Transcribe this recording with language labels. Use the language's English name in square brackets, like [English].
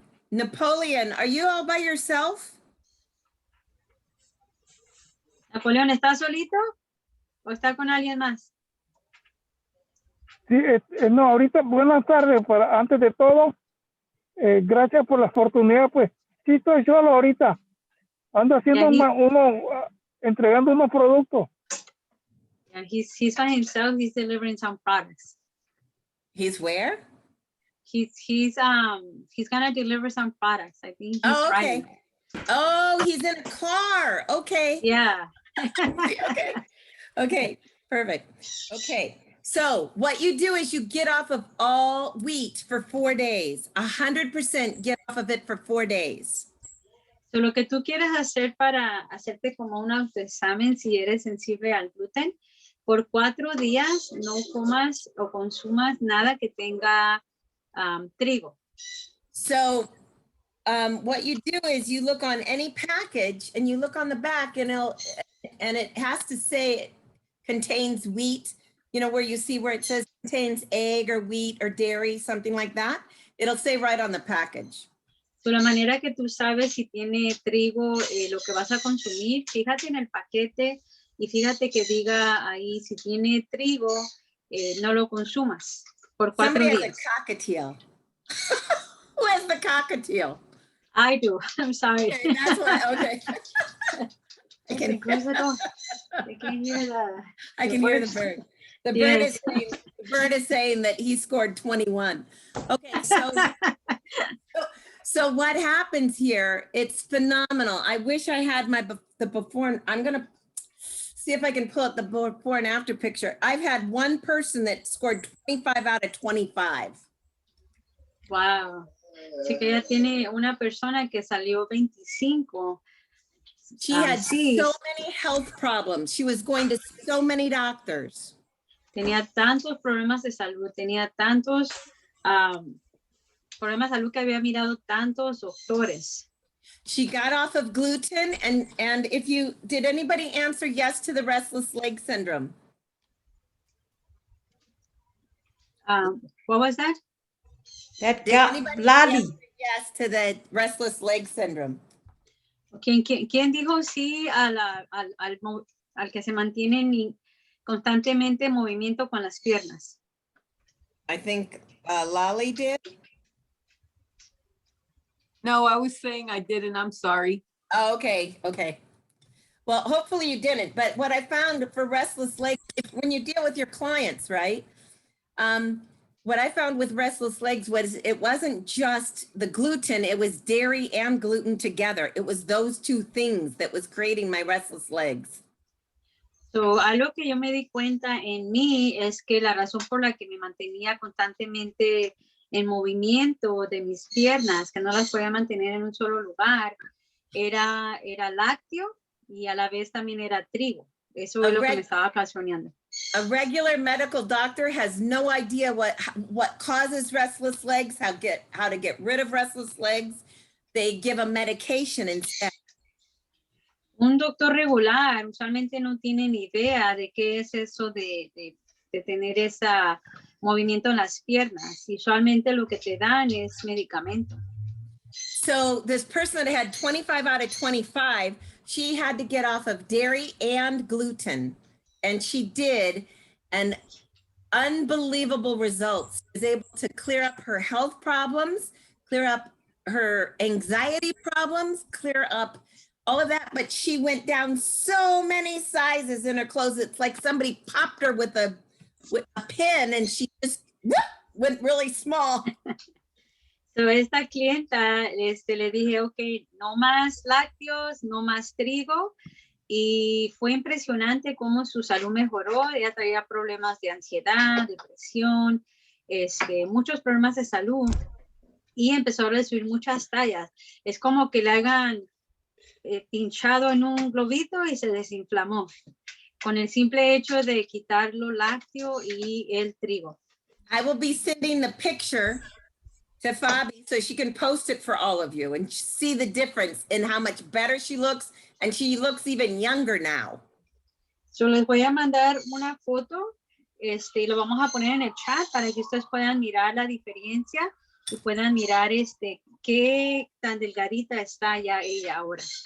[English] Napoleon, are you all by yourself? [Spanish] Napoleón, ¿está solito o está con alguien más? Sí, no, ahorita, buenas tardes, antes de todo, gracias por la oportunidad, pues, sí estoy solo ahorita, ando haciendo entregando unos productos. [English] Yeah, he's by himself, he's delivering some products. He's where? He's gonna deliver some products. I think he's okay. driving. Oh, he's in a car. Okay. Yeah. Okay, perfect. Okay, so what you do is you get off of all wheat for 4 days. 100% get off of it for 4 days. [Spanish] So, lo que tú quieres hacer para hacerte como un autoexamen si eres sensible al gluten, por 4 días no comas o consumas nada que tenga trigo. [English] So what you do is you look on any package and you look on the back and it has to say it contains wheat, you know, where you see where it says contains egg or wheat or dairy, something like that. It'll say right on the package. [Spanish] So, la manera que tú sabes si tiene trigo, lo que vas a consumir, fíjate en el paquete y fíjate que diga ahí si tiene trigo, no lo consumas por 4 [English] Somebody has [Spanish] días. [English] a cockatiel. Who has the cockatiel? I do. I'm sorry. Okay, that's why. Okay. I can, Close the door. I can hear the. I can hear the bird. The bird Yes. the bird is saying that he scored 21. Okay, so what happens here? It's phenomenal. I wish I had the before. I'm gonna see if I can pull up the before and after picture. I've had one person that scored 25 out of 25. Wow. [Spanish] Sí que ella tiene una persona que salió 25. [English] She had [Spanish] sí. [English] so many health problems. She was going to so many doctors. [Spanish] Tenía tantos problemas de salud, tenía tantos problemas de salud que había mirado tantos doctores. [English] She got off of gluten and if you, did anybody answer yes to the restless leg syndrome? What was that? That Did got anybody Lolly. answer yes to the restless leg syndrome? [Spanish] ¿Quién dijo sí al que se mantiene constantemente en movimiento con las piernas? [English] I think Lolly did. No, I was saying I didn't. I'm sorry. Oh, okay. Well, hopefully you didn't. But what I found for restless legs, when you deal with your clients, right? What I found with restless legs was it wasn't just the gluten, it was dairy and gluten together. It was those two things that was creating my restless legs. [Spanish] So, algo que yo me di cuenta en mí es que la razón por la que me mantenía constantemente en movimiento de mis piernas, que no las podía mantener en un solo lugar, era lácteo y a la vez también era trigo. Eso es lo que me estaba ocasionando. [English] A regular medical doctor has no idea what causes restless legs, how to get rid of restless legs. They give a medication instead. [Spanish] Un doctor regular usualmente no tiene ni idea de qué es eso de tener ese movimiento en las piernas. Usualmente lo que te dan es medicamento. [English] So this person that had 25 out of 25, she had to get off of dairy and gluten. And she did, and unbelievable results. She was able to clear up her health problems, clear up her anxiety problems, clear up all of that. But she went down so many sizes in her clothes. It's like somebody popped her with a pin and she just went really small. [Spanish] So esta clienta, le dije, ok, no más lácteos, no más trigo. Y fue impresionante cómo su salud mejoró. Ella traía problemas de ansiedad, depresión, muchos problemas de salud. Y empezó a recibir muchas tallas. Es como que le hagan pinchado en un globito y se desinflamó. Con el simple hecho de quitar lo lácteo y el trigo. [English] I will be sending the picture to Fabi so she can post it for all of you and see the difference in how much better she looks, and she looks even younger now. [Spanish] So les voy a mandar una foto, y lo vamos a poner en el chat para que ustedes puedan mirar la diferencia y puedan mirar qué tan delgadita está ya ella ahora.